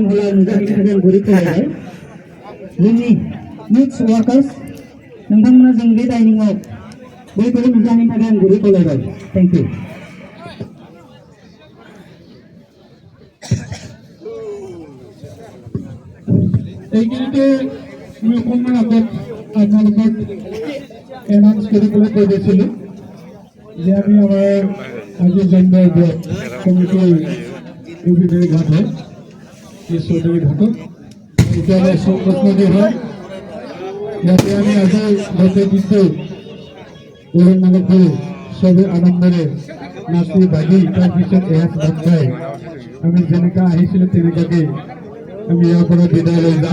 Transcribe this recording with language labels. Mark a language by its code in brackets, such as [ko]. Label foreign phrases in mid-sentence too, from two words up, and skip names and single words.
[brx] नोंथांमोना जों बे डाइनिंआव बैफोर नुजानायनि थाखाय आं गुरै खावलायबाय। [en] thank you. [as] এইখিনিতে আমি অকণমান আগত আপোনালোকক এনাউন্স কৰিবলৈ কৈ দিছিলোঁ যে আমি আমাৰ আজি জেণ্ডাৰ [en] block committee [as] ইউবিডি ঘাট হয় এই চৌধুৰী ঘাটত এতিয়ালৈ সংকট নদী হয় ইয়াতে আমি আজি গোটেই দিনটো ওৰৰ মানুহটো চবে আনন্দৰে নাচি বাগি তাৰপিছত এসাঁজ ভাত খাই আমি যেনেকৈ আহিছিলোঁ তেনেকুৱাকৈ আমি ইয়াৰ পৰা বিদায় লৈ যাম।